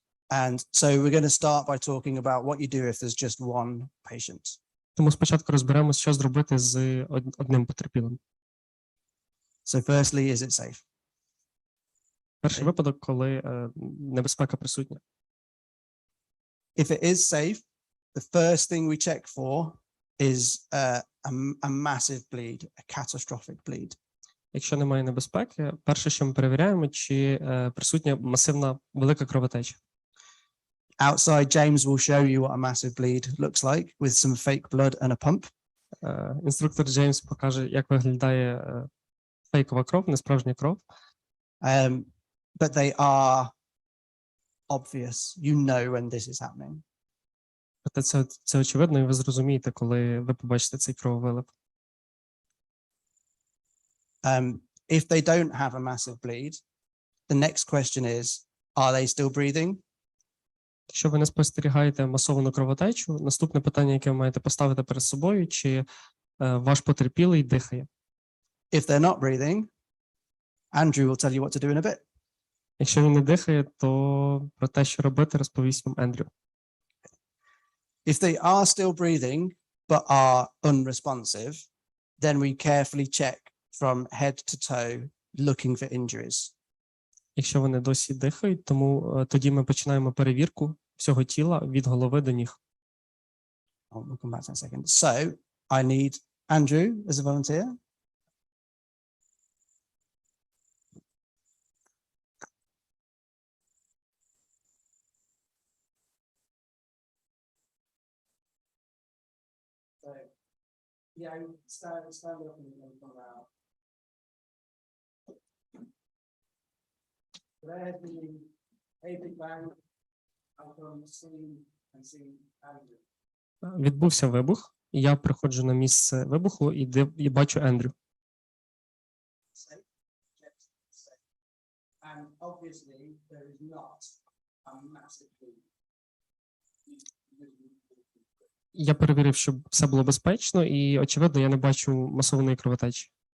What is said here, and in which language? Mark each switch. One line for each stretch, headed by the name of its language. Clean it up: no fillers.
English: And so we're going to start by talking about what you do if there's just one patient.
Ukrainian: Тому спочатку розберемося, що зробити з одним потерпілим.
English: So firstly, is it safe?
Ukrainian: Перший випадок, коли небезпека присутня.
English: If it is safe, the first thing we check for is a massive bleed, a catastrophic bleed.
Ukrainian: Якщо немає небезпеки, перше, що ми перевіряємо, чи присутня масивна велика кровотеча.
English: Outside, James will show you what a massive bleed looks like with some fake blood and a pump.
Ukrainian: Інструктор Джеймс покаже, як виглядає фейкова кров, не справжня кров.
English: But they are obvious. You know when this is happening.
Ukrainian: Проте це очевидно, і ви зрозумієте, коли ви побачите цей крововилив.
English: If they don't have a massive bleed, the next question is, are they still breathing?
Ukrainian: Якщо ви не спостерігаєте масовану кровотечу, наступне питання, яке ви маєте поставити перед собою, чи ваш потерпілий дихає.
English: If they're not breathing, Andrew will tell you what to do in a bit.
Ukrainian: Якщо він не дихає, то про те, що робити, розповість вам Ендрю.
English: If they are still breathing but are unresponsive, then we carefully check from head to toe, looking for injuries.
Ukrainian: Якщо вони досі дихають, тоді ми починаємо перевірку всього тіла від голови до ніг.
English: We'll come back to that in a second. So I need Andrew as a volunteer. So, yeah, stand up and come out. There's the big bang. I can see Andrew.
Ukrainian: Відбувся вибух, і я приходжу на місце вибуху і бачу Ендрю.
English: And obviously there is not a massive bleed.
Ukrainian: Я перевірив, щоб все було безпечно, і, очевидно, я не бачу масованої кровотечі.